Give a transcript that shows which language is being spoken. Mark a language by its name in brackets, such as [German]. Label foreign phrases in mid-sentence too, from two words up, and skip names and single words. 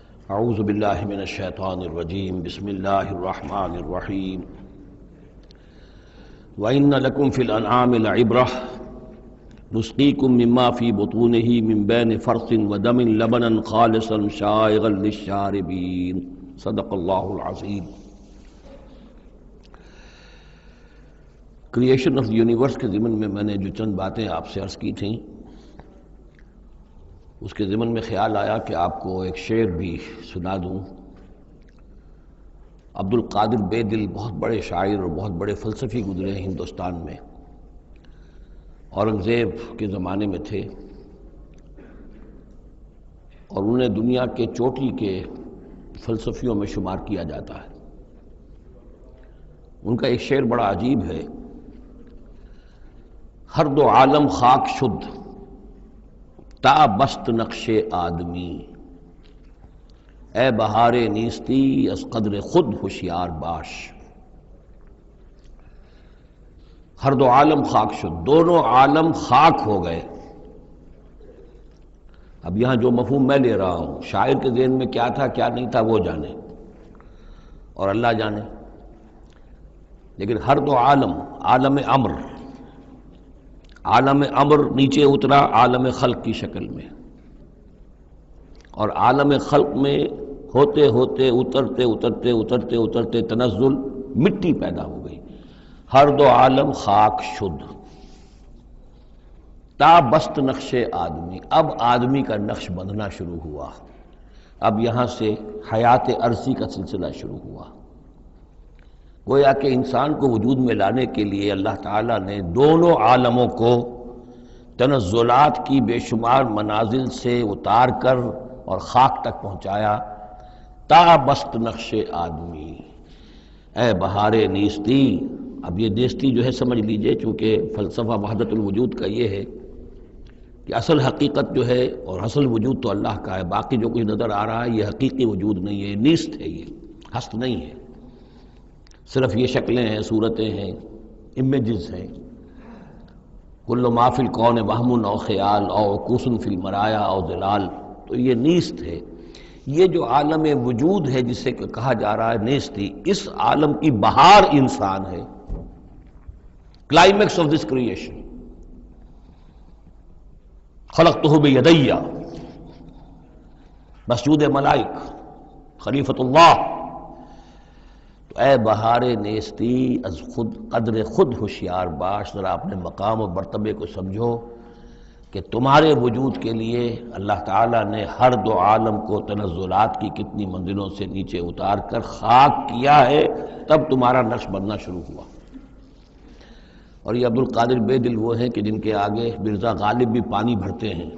[Arabic] اعوذ باللہ من الشیطان الرجیم بسم اللہ الرحمن الرحیم وَإِنَّ لَكُمْ فِي الْأَنْعَامِ لَعِبْرَةً نُسْقِيكُم مِّمَّا فِي بُطُونِهِ مِن بَيْنِ فَرْثٍ وَدَمٍ لَبَنًا خَالِصًا شَائِغًا لِلشَّارِبِينَ صدق اللہ العظیم۔ [English] creation of the universe [Urdu] کے ضمن میں نے جو چند باتیں آپ سے عرض کی تھیں، اس کے ضمن میں خیال آیا کہ آپ کو ایک شعر بھی سنا دوں۔ عبد القادر بے دل بہت بڑے شاعر اور بہت بڑے فلسفی گزرے ہیں ہندوستان میں، اورنگزیب کے زمانے میں تھے اور انہیں دنیا کے چوٹی کے فلسفیوں میں شمار کیا جاتا ہے۔ ان کا ایک شعر بڑا عجیب ہے: [Persian] ہر دو عالم خاک شد تا بست نقش آدمی، اے بہار نیستی از قدر خود ہوشیار باش۔ ہر دو عالم خاک شد، [Urdu] دونوں عالم خاک ہو گئے۔ اب یہاں جو مفہوم میں لے رہا ہوں، شاعر کے ذہن میں کیا تھا کیا نہیں تھا وہ جانے اور اللہ جانے، لیکن ہر دو عالم، عالم امر، عالم امر نیچے اترا عالم خلق کی شکل میں، اور عالم خلق میں ہوتے ہوتے اترتے اترتے اترتے اترتے تنزل مٹی پیدا ہو گئی۔ [Persian] ہر دو عالم خاک شد تا بست نقش آدمی، [Urdu] اب آدمی کا نقش بندھنا شروع ہوا۔ اب یہاں سے حیات ارضی کا سلسلہ شروع ہوا۔ گویا کہ انسان کو وجود میں لانے کے لیے اللہ تعالیٰ نے دونوں عالموں کو تنزلات کی بے شمار منازل سے اتار کر اور خاک تک پہنچایا۔ [Persian] تا بست نقش آدمی، اے بہار نیستی۔ [Urdu] اب یہ نیستی جو ہے سمجھ لیجئے، چونکہ فلسفہ وحدت الوجود کا یہ ہے کہ اصل حقیقت جو ہے اور اصل وجود تو اللہ کا ہے، باقی جو کچھ نظر آ رہا ہے یہ حقیقی وجود نہیں ہے، نیست ہے، یہ ہست نہیں ہے، صرف یہ شکلیں ہیں، صورتیں ہیں، امیجز ہیں۔ [Arabic] کل ما فی الکون وہم او خیال او عکوس فی المرایا او ظلال، [Urdu] تو یہ نیست ہے۔ یہ جو عالم وجود ہے جسے کہا جا رہا ہے نیستی، اس عالم کی بہار انسان ہے، [English] climax of this creation. [Arabic] خلقتہ بیدی، مسجود ملائک، خلیفۃ اللہ۔ [Persian] تو اے بہار نیستی از خود قدر خود ہوشیار باش، [Urdu] ذرا اپنے مقام و مرتبے کو سمجھو کہ تمہارے وجود کے لیے اللہ تعالیٰ نے ہر دو عالم کو تنزلات کی کتنی منزلوں سے نیچے اتار کر خاک کیا ہے، تب تمہارا نقش بننا شروع ہوا۔ اور یہ عبد القادر بے دل وہ ہیں کہ جن کے آگے مرزا غالب بھی پانی بھرتے ہیں۔